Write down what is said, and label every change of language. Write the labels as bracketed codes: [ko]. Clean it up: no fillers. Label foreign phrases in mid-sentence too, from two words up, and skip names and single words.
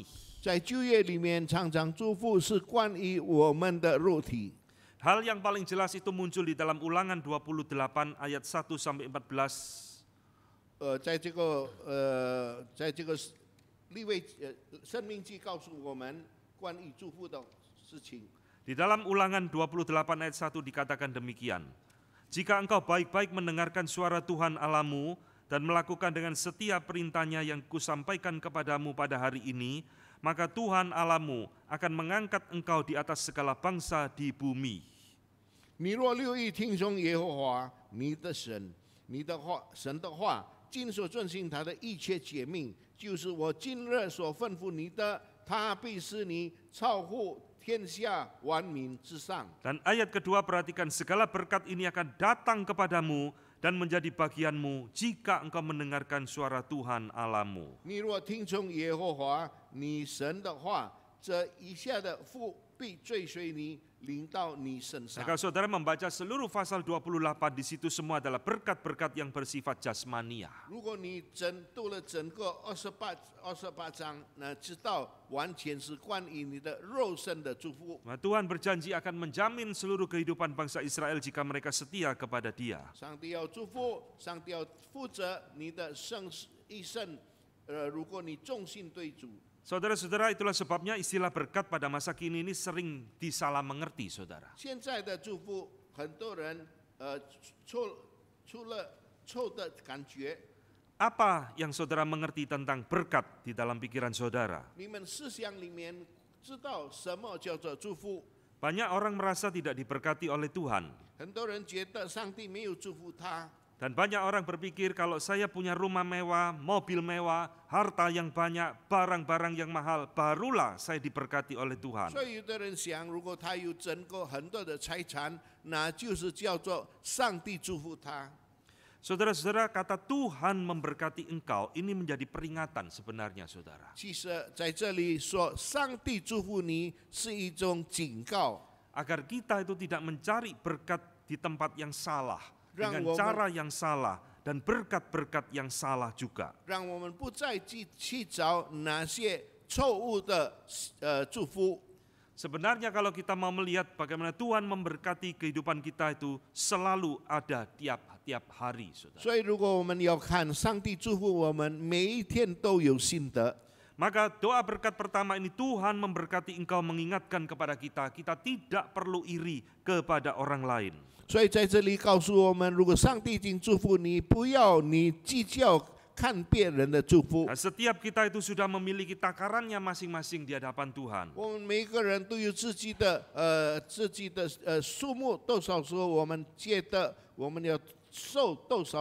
[zh] 在旧约里面，常常祝福是关于我们的肉体。 [id] Hal yang paling jelas itu muncul di dalam Ulangan 28 ayat 1 sampai 14. [zh] 在这个利未生命记告诉我们关于祝福的事情。 [id] Di dalam Ulangan 28 ayat 1 dikatakan demikian. Jika engkau baik-baik mendengarkan suara Tuhan Allahmu dan melakukan dengan setiap perintahnya yang kusampaikan kepadamu pada hari ini, maka Tuhan Allahmu akan mengangkat engkau di atas segala bangsa di bumi. [zh] 你若留意听从耶和华你的神，神的话，尽所遵行他的一切诫命，就是我今日所吩咐你的，他必使你超乎天下万民之上。 [id] Dan ayat kedua, perhatikan, segala berkat ini akan datang kepadamu dan menjadi bagianmu jika engkau mendengarkan suara Tuhan Allahmu. [zh] 你若听从耶和华你神的话，这一下的福必追随你，临到你身 [id] Nah, [zh] 上。 [id] kalau saudara membaca seluruh pasal 28, di situ semua adalah berkat-berkat yang bersifat jasmania. [zh] 如果你读了整个28章，那知道完全是关于你的肉身的祝福。 [id] Nah, Tuhan berjanji akan menjamin seluruh kehidupan bangsa Israel jika mereka setia kepada Dia. [zh] 上帝要祝福，上帝要负责你的一生。如果你忠心对主， [id] Saudara-saudara, itulah sebabnya istilah berkat pada masa kini ini sering disalah mengerti, saudara. [zh] 现在的祝福，很多人出了错的感觉。 [id] Apa yang saudara mengerti tentang berkat di dalam pikiran saudara? [zh] 你们思想里面知道什么叫做祝福？ [id] Banyak orang merasa tidak diberkati oleh Tuhan. [zh] 很多人觉得上帝没有祝福他。 [id] Dan banyak orang berpikir kalau saya punya rumah mewah, mobil mewah, harta yang banyak, barang-barang yang mahal, barulah saya diberkati oleh Tuhan. [zh] 所以有的人想，如果他有整个很多的财产，那就是叫做上帝祝福他。 [id] Saudara-saudara, kata Tuhan memberkati engkau ini menjadi peringatan sebenarnya, saudara. [zh] 其实在这里说，上帝祝福你是一种警告， [id] Agar kita itu tidak mencari berkat di tempat yang salah, dengan Rang cara yang salah, dan berkat-berkat yang salah juga. [zh] 让我们不再去找那些错误的祝福。 [id] Sebenarnya kalau kita mau melihat bagaimana Tuhan memberkati kehidupan kita itu selalu ada tiap hari, saudara. [zh] 所以，如果我们要看上帝祝福我们，每一天都有新的。 [id] Maka doa berkat pertama ini, Tuhan memberkati engkau, mengingatkan kepada kita, kita tidak perlu iri kepada orang lain. [zh] 所以在这里告诉我们，如果上帝已经祝福你，不要你计较看别人的祝福。 [id] Nah, setiap kita itu sudah memiliki takarannya masing-masing di hadapan Tuhan. [zh] 我们每个人都有自己的数目，多少时候我们觉得我们要受多少